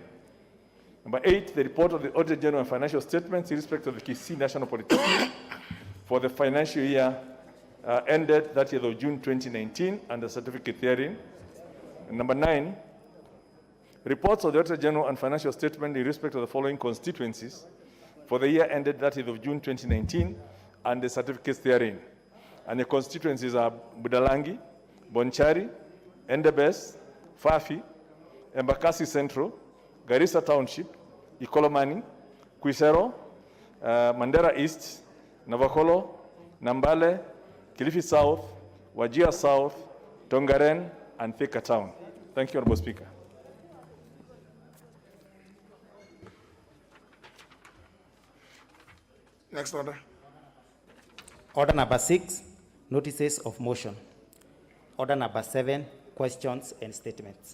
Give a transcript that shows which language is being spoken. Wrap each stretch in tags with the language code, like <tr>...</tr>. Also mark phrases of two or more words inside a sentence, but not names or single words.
<en>Number 8, the report of the Auditor General and Financial Statements in respect of the Kisii National Polytechnic for the financial year ended 30th of June 2019 and the certificate therein. And number 9, reports of the Auditor General and Financial Statement in respect of the following constituencies for the year ended 30th of June 2019 and the certificates therein. And the constituencies are Budalangi, Bonchari, Endebess, Fafi, Embakasi Central, Garissa Township, Ikolomani, Quisero, Mandera East, Navakolo, Nambale, Kilifi South, Wajir South, Tongaren, and Thika Town. Thank you, Honorable Speaker. Next order. Order number 6, notices of motion. Order number 7, questions and statements.</en>